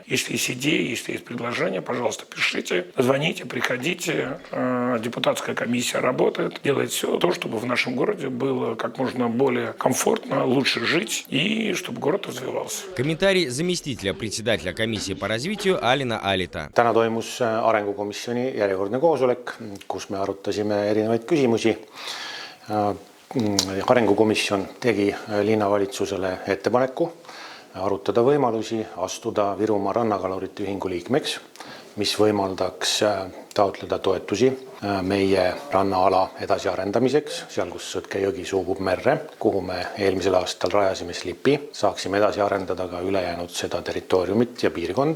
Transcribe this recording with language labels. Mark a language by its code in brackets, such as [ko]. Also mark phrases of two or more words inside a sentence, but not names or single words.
[ru] Если есть идеи, если есть предложения, пожалуйста, пишите, звоните, приходите. Депутатская комиссия работает, делает все то, чтобы в нашем городе было как можно более комфортно, лучше жить и чтобы город развивался. Комментарий заместителя председателя комиссии по развитию Алина Алита. [et] Täna toimus arengukomisjoni järjekordne koosolek, kus me arutasime erinevaid küsimusi. Arengukomisjon tegi linnavalitsusele ettepaneku arutada võimalusi astuda Virumaa rannakalurite ühingu liikmeks, mis võimaldaks taotleda toetusi meie rannaala edasiarendamiseks, seal kus Sõtke jõgi suubub merre, kuhu me eelmisel aastal rajasime slipi, saaksime edasi arendada ka ülejäänud seda territooriumit ja piirkonda.